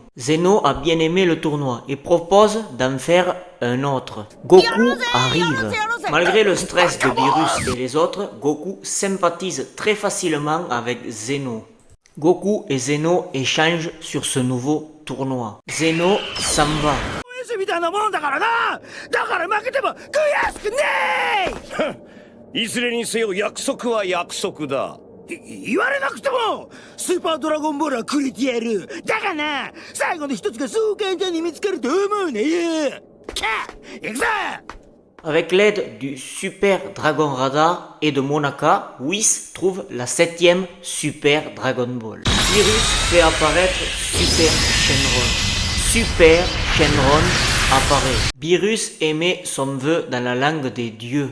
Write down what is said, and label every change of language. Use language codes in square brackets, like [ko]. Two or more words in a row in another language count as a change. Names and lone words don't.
[fr] Zeno a bien aimé le tournoi et propose d'en faire un autre. Goku arrive. Malgré le stress de Beerus et les autres, Goku sympathise très facilement avec Zeno. Goku et Zeno échangent sur ce nouveau tournoi. Zeno s'en va. [ja] みたいなもんだからな。だから負けても悔しくねいずれにせよ約束は約束だ。言われなくてもスーパードラゴンボールはくれてやる。だがな、最後の一つがそう簡単に見つかると思うねよ。キャー、行くぞ。 [fr] Avec l'aide du Super Dragon Radar et de Monaka, Whis trouve la 7ème Super Dragon Ball. Beerus fait apparaître Super Shenron. Super Shenron apparaît. Beerus émet son vœu dans la langue des dieux.